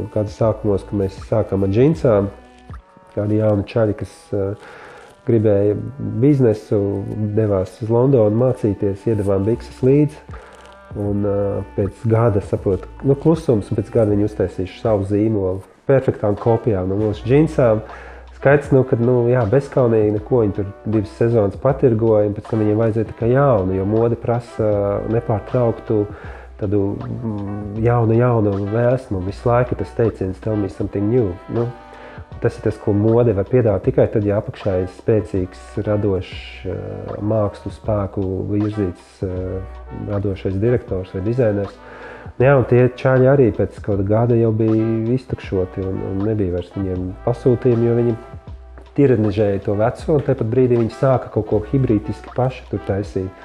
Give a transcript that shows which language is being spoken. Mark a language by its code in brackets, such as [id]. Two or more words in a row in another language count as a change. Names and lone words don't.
[lv] Gadu sākumos, kad mēs sākām ar džinsām, kādi jauni čaļi, kas gribēja biznesu, devās uz Londonu mācīties, iedavām bikses līdzi, un pēc gada saprotu, klusums, un pēc gada viņi uztaisījuši savu zīmolu, perfektām kopijām no mūsu džinsām. Skaidrs, bezkaunīgi neko, viņi tur 2 sezonas patirgoja, un pēc tam viņiem vajadzēja tikai jaunu, jo mode prasa nepārtrauktu tādu jaunu vēsmu. Visu laiku tas teiciens [en] tell me something new. [lv] Tas ir tas, ko mode var piedāvāt tikai tad, ja apakšā ir spēcīgs, radošs mākslu spēku virzīts radošais direktors vai dizainers. Un tie čaļi arī pēc kāda gada jau bija iztukšoti un nebija vairs viņiem pasūtījumi, jo viņi tiranizēja to veco, un tāpat brīdī viņi sāka kaut ko hibrītiski paši tur taisīt.